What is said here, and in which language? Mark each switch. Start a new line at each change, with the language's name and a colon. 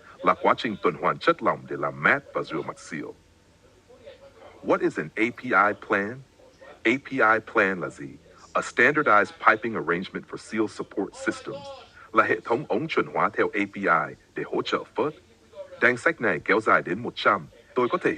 Vietnamese: Là quá trình tuần hoàn chất lỏng để làm mát và rửa mặt seal.
English: What is an API plan?
Vietnamese: API plan là gì?
English: A standardized piping arrangement for seal support systems.
Vietnamese: Là hệ thống ống chuẩn hóa theo API để hỗ trợ phớt. Danh sách này kéo dài đến 100. Tôi có thể